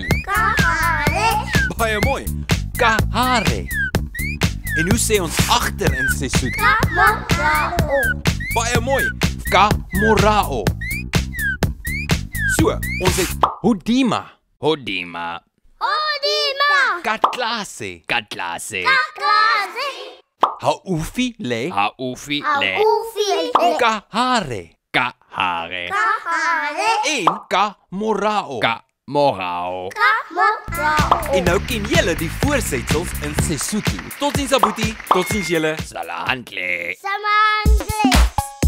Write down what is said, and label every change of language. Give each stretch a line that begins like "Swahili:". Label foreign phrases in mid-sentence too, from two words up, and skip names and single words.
Afrikaans: Kahare! Baie mooi, Kahare. En hoe sê ons agter in Sesotho? Kamarao! Baie mooi, Kamorao. So, ons het Hodima, Hodima. Odima! Katlase, Katlase. Kakasi! Haufile, Haufile. Aufile! Kahare Kahare. Kahare! en Kamorao. Kamorao. Kamarao! En nou ken julle die voorsetsels in Sesotho. Totsiens Aboetie, totsiens julle.
Southern Sotho: Salahantle. Samandre!